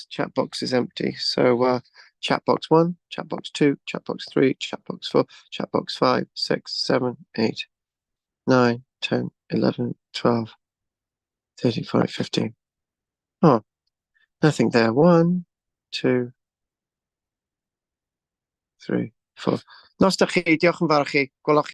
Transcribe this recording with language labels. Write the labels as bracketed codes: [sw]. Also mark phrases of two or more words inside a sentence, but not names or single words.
[en] Chat box is empty. So chat box 1, chat box 2, chat box 3, chat box 4, chat box 5, 6, 7, 8, 9, 10, 11, 12, 13, 14, 15. Oh, nothing there. 1, 2, 3, 4. [cy] Nos da chi, diolch yn fawr i chi. Gwelwch